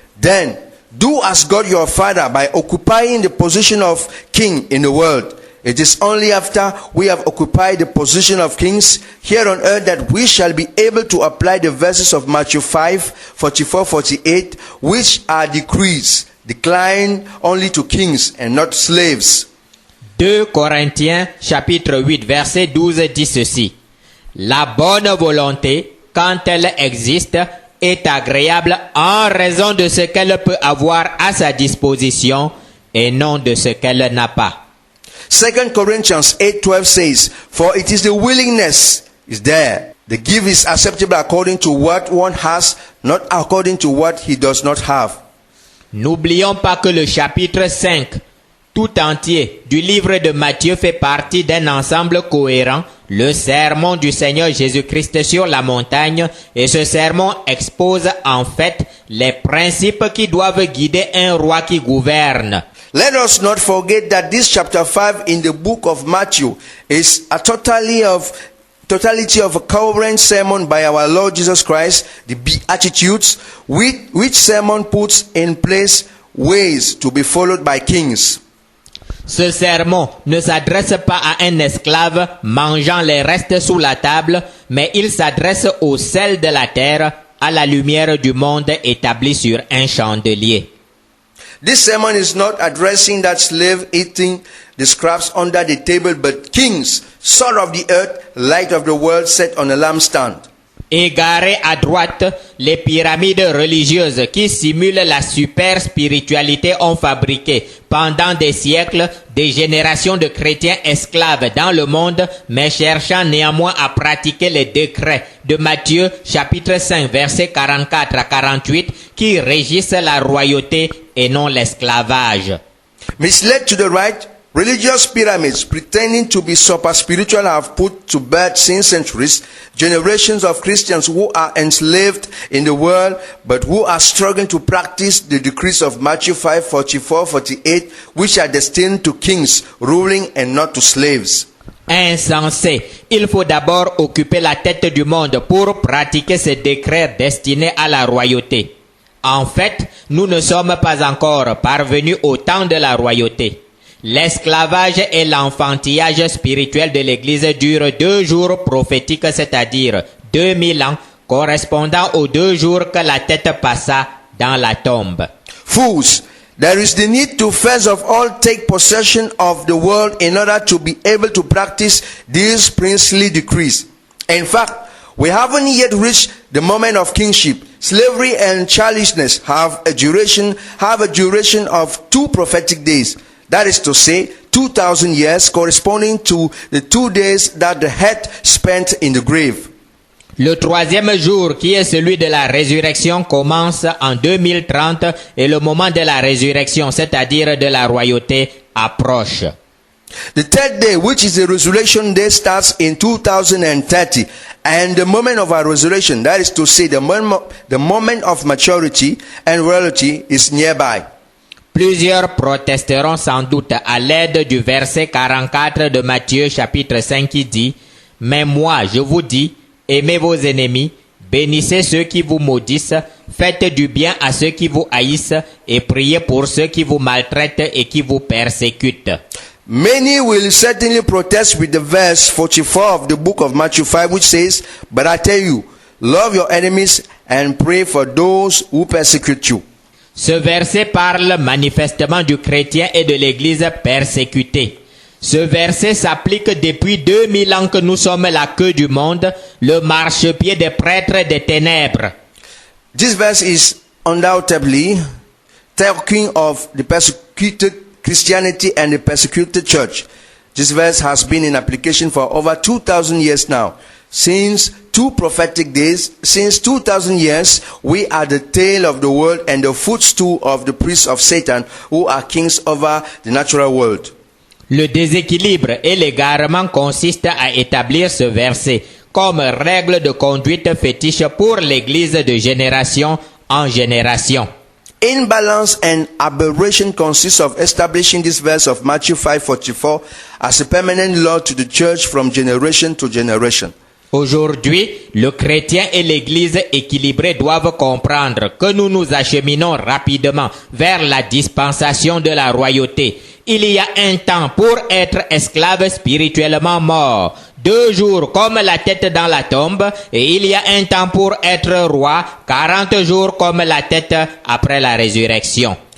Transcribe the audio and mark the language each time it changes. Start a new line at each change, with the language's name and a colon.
English: Then do as God your Father by occupying the position of king in the world. It is only after we have occupied the position of kings here on earth that we shall be able to apply the verses of Matthew 5, 44, 48, which are decrees decline only to kings and not slaves.
French: 2 Corinthiens chapitre 8 verset 12 dit ceci. La bonne volonté, quand elle existe, est agréable en raison de ce qu'elle peut avoir à sa disposition et non de ce qu'elle n'a pas.
English: 2 Corinthians 8:12 says, for it is the willingness is there. The gift is acceptable according to what one has, not according to what he does not have.
French: N'oublions pas que le chapitre 5 tout entier du livre de Matthieu fait partie d'un ensemble cohérent, le sermon du Seigneur Jésus-Christ sur la montagne, et ce sermon expose en fait les principes qui doivent guider un roi qui gouverne.
English: Let us not forget that this chapter 5 in the book of Matthew is a totality of a coherent sermon by our Lord Jesus Christ, the Beatitudes, which sermon puts in place ways to be followed by kings.
French: Ce sermon ne s'adresse pas à un esclave mangeant les restes sous la table, mais il s'adresse au sel de la terre, à la lumière du monde établie sur un chandelier.
English: This sermon is not addressing that slave eating the scraps under the table, but kings, salt of the earth, light of the world, set on a lampstand.
French: Égarées à droite, les pyramides religieuses qui simulent la super spiritualité ont fabriqué pendant des siècles des générations de chrétiens esclaves dans le monde, mais cherchant néanmoins à pratiquer les décrets de Matthieu chapitre 5 versets 44 à 48 qui régissent la royauté et non l'esclavage.
English: Misled to the right, religious pyramids pretending to be super spiritual have put to bed since centuries generations of Christians who are enslaved in the world but who are struggling to practice the decrees of Matthew 5, 44, 48, which are destined to kings ruling and not to slaves.
French: Insensé, il faut d'abord occuper la tête du monde pour pratiquer ces décrets destinés à la royauté. En fait, nous ne sommes pas encore parvenus au temps de la royauté. L'esclavage et l'enfantillage spirituel de l'Église durent 2 jours prophétiques, c'est-à-dire 2000 ans, correspondant aux 2 jours que la tête passa dans la tombe.
English: Fools, There is the need to first of all take possession of the world in order to be able to practice these princely decrees. In fact, we haven't yet reached the moment of kingship. Slavery and childishness have a duration of 2 prophetic days. That is to say, 2,000 years corresponding to the 2 days that the head spent in the grave.
French: Le 3e jour, qui est celui de la résurrection, commence en 2030 et le moment de la résurrection, c'est-à-dire de la royauté, approche.
English: The 3rd day, which is the resurrection day, starts in 2030, and the moment of our resurrection, that is to say, the moment of maturity and royalty, is nearby.
French: Plusieurs protesteront sans doute à l'aide du verset 44 de Matthieu chapitre 5 qui dit « Mais moi, je vous dis, aimez vos ennemis, bénissez ceux qui vous maudissent, faites du bien à ceux qui vous haïssent et priez pour ceux qui vous maltraitent et qui vous persécutent. »
English: Many will certainly protest with the verse 44 of the book of Matthew 5, which says, "But I tell you, love your enemies and pray for those who persecute you."
French: Ce verset parle manifestement du chrétien et de l'Église persécutée. Ce verset s'applique depuis 2000 ans que nous sommes la queue du monde, le marchepied des prêtres des ténèbres.
English: This verse is undoubtedly talking of the persecuted Christianity and the persecuted church. This verse has been in application for over 2,000 years now. Since 2 prophetic days, since 2,000 years, we are the tail of the world and the footstool of the priests of Satan, who are kings over the natural world.
French: Le déséquilibre et l'égarement consistent à établir ce verset comme règle de conduite fétiche pour l'Église de génération en génération.
English: Imbalance and aberration consists of establishing this verse of Matthew 5:44 as a permanent law to the church from generation to generation.
French: Aujourd'hui, le chrétien et l'Église équilibrée doivent comprendre que nous nous acheminons rapidement vers la dispensation de la royauté. Il y a un temps pour être esclave spirituellement mort, 2 jours comme la tête dans la tombe, et il y a un temps pour être roi, 40 jours comme la tête après la résurrection.